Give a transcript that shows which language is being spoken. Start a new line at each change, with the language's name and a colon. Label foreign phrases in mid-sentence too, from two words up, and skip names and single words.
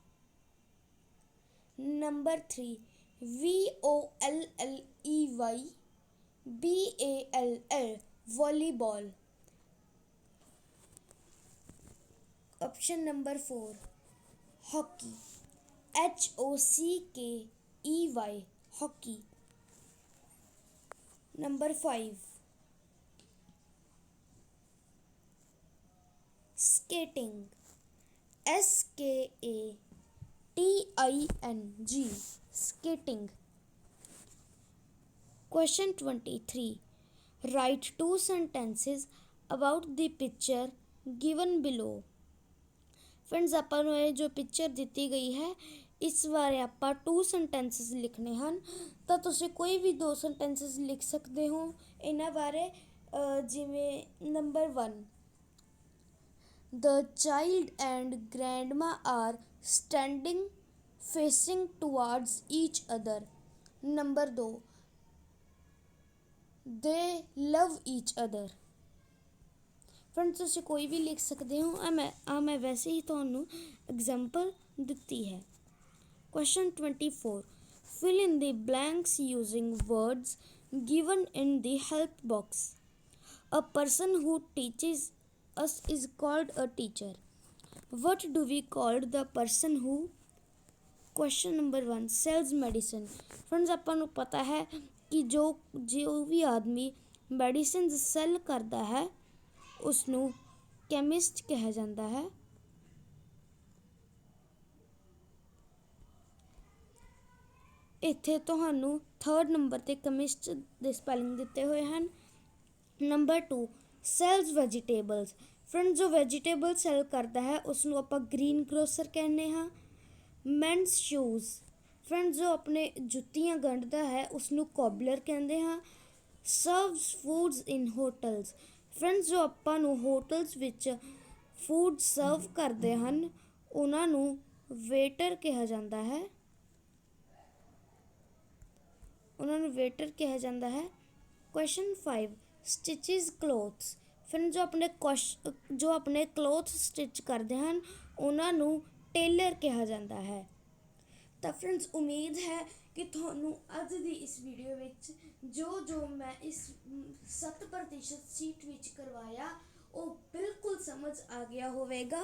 Punjabi: ਨੰਬਰ 3 VOLLEYBALL ਵਾਲੀਬਾਲ। ਆਪਸ਼ਨ ਨੰਬਰ 4 ਹਾਕੀ, HOCKEY ਹਾਕੀ।
English: ਨੰਬਰ 5 skating, SKATING skating। Question 23 write 2 sentences about the picture given below।
Punjabi: फ्रेंड्स ਆਪਾਂ ਨੂੰ ਇਹ ਜੋ ਪਿਕਚਰ ਦਿੱਤੀ ਗਈ ਹੈ ਇਸ ਬਾਰੇ ਆਪਾਂ 2 sentences ਲਿਖਣੇ ਹਨ। ਤਾਂ ਤੁਸੀਂ ਕੋਈ ਵੀ 2 sentences ਲਿਖ ਸਕਦੇ ਹੋ ਇਹਨਾਂ ਬਾਰੇ। ਜਿਵੇਂ ਨੰਬਰ
English: 1 The child and grandma are standing facing towards each other। ਨੰਬਰ 2 They love each other।
Punjabi: ਫਰੈਂਡਸ ਤੁਸੀਂ ਕੋਈ ਵੀ ਲਿਖ ਸਕਦੇ ਹੋ। ਮੈਂ ਵੈਸੇ ਹੀ ਤੁਹਾਨੂੰ ਐਗਜ਼ਾਮਪਲ ਦਿੱਤੀ ਹੈ।
English: Question 24 fill in the blanks using words given in the help box। A person who teaches us is called a teacher। What do we call the person who? Question number 1 sells medicine।
Punjabi: फ्रेंड्स ਆਪਾਂ ਨੂੰ ਪਤਾ ਹੈ
Hindi: कि जो भी आदमी
English: medicines sell
Punjabi: ਕਰਦਾ ਹੈ ਉਸਨੂੰ ਕੈਮਿਸਟ ਕਿਹਾ ਜਾਂਦਾ ਹੈ। ਇੱਥੇ ਤੁਹਾਨੂੰ 3rd ਨੰਬਰ ਤੇ ਕੈਮਿਸਟ ਦੇ ਸਪੈਲਿੰਗ ਦਿੱਤੇ ਹੋਏ ਹਨ।
English: ਨੰਬਰ 2 sells vegetables.
Punjabi: ਫਰੈਂਡਸ ਜੋ ਵੈਜੀਟੇਬਲ ਸੈਲ ਕਰਦਾ ਹੈ ਉਸਨੂੰ ਆਪਾਂ
English: green grocer
Punjabi: ਕਹਿੰਦੇ ਹਾਂ।
English: mends shoes.
Punjabi: ਫਰੈਂਡਸ ਜੋ ਆਪਣੇ ਜੁੱਤੀਆਂ ਗੰਢਦਾ ਹੈ ਉਸਨੂੰ ਕੋਬਲਰ ਕਹਿੰਦੇ ਹਾਂ।
English: serves foods in hotels.
Punjabi: ਫਰੈਂਡਸ ਜੋ ਆਪਾਂ ਨੂੰ ਹੋਟਲਸ ਵਿੱਚ
English: food serve
Punjabi: ਕਰਦੇ ਹਨ ਉਹਨਾਂ ਨੂੰ ਵੇਟਰ ਕਿਹਾ ਜਾਂਦਾ ਹੈ।
English: Question 5 stitches clothes।
Punjabi: ਫਰੈਂਡ ਜੋ ਆਪਣੇ
English: cloth stitch
Punjabi: ਕਰਦੇ ਹਨ ਉਹਨਾਂ ਨੂੰ ਟੇਲਰ ਕਿਹਾ ਜਾਂਦਾ ਹੈ। ਤਾਂ ਫਰੈਂਡਸ ਉਮੀਦ ਹੈ ਕਿ ਤੁਹਾਨੂੰ ਅੱਜ ਦੀ ਇਸ ਵੀਡੀਓ ਵਿੱਚ ਜੋ ਮੈਂ ਇਸ 7% ਸੀਟ ਵਿੱਚ ਕਰਵਾਇਆ ਉਹ ਬਿਲਕੁਲ ਸਮਝ ਆ ਗਿਆ ਹੋਵੇਗਾ।